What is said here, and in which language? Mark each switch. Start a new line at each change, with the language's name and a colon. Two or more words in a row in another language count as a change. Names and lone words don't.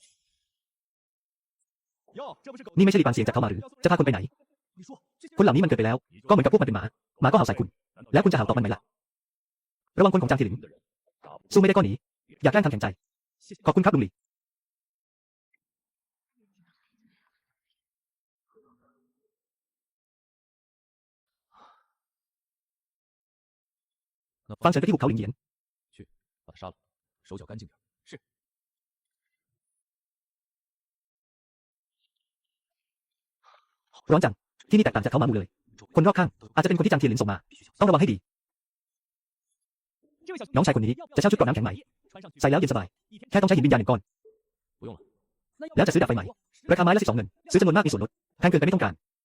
Thai: นี่ไม่ใช่ลีปานเสียงจากเขามาหรือจะพาคนไปไหนคนเหล่านี้มันเกิดไปแล้วก็เหมือนกับพวกมันเป็นหมาก็เห่าใส่คุณแล้วคุณจะเห่าตอบมันไหมล่ะระวังคนของจางเทียนหลินสู้ไม่ได้ก็หนีอย่าแกล้งทำแข็งใจขอบคุณครับลุงหลี่ฟังฉันไปที่ภูเขาหลิงเหยียน
Chinese: 把他杀了，手脚干净点。是。
Thai: ร้อนจังที่นี่แตกต่างจากเขาหมาหมู่เลยคนรอบข้างอาจจะเป็นคนที่จางเทียนหลินส่งมาต้องระวังให้ดีน้องชายคนนี้จะเช่าชุดเกราะน้ำแข็งไหมใส่แล้วเย็นสบายแค่ต้องใช้หินวิญญาณ1 ก้อนแล้วจะซื้อดาบไฟไหมราคาไม้ละ12 เงินซื้อจำนวนมากมีส่วนลดแพงเกินไปไม่ต้องการ